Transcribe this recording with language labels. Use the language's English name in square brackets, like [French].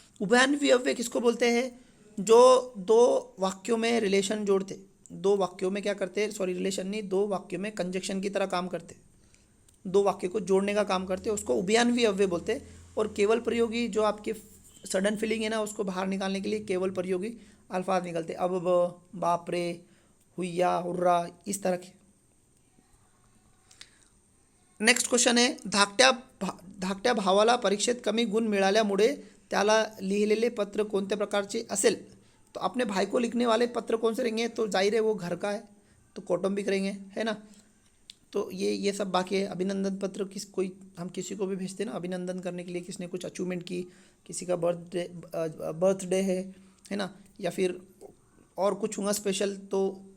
[Hindi] उभयान्वी अव्यय किसको बोलते हैं, जो दो वाक्यों में रिलेशन जोड़ते, दो वाक्यों में क्या करते, सॉरी रिलेशन नहीं, दो वाक्यों में कंजक्शन की तरह काम करते, दो वाक्य को जोड़ने का काम करते, उसको उभयान्वी अव्यय बोलते। और केवल प्रयोगी जो आपके सडन फीलिंग है ना उसको बाहर निकालने के लिए केवल प्रयोगी अल्फाज निकलते, अब, बाप रे, हुईया, हुर्रा, इस तरह के। नेक्स्ट क्वेश्चन है, [Marathi] धाकट्या भावाला परीक्षेत कमी गुण मिळाल्यामुळे त्याला लिहिलेले पत्र कोणत्या प्रकारचे असेल। [Hindi] तो अपने भाई को लिखने वाले पत्र कौन से रहेंगे, तो जाहिर है वो घर का है तो कौटुंबिक रहेंगे, है ना। तो ये सब बाकी है। अभिनंदन पत्र हम किसी को भी भेजते हैं ना अभिनंदन करने के लिए, किसने कुछ अचीवमेंट की, किसी का बर्थडे है ना, या फिर और कुछ हुआ स्पेशल, तो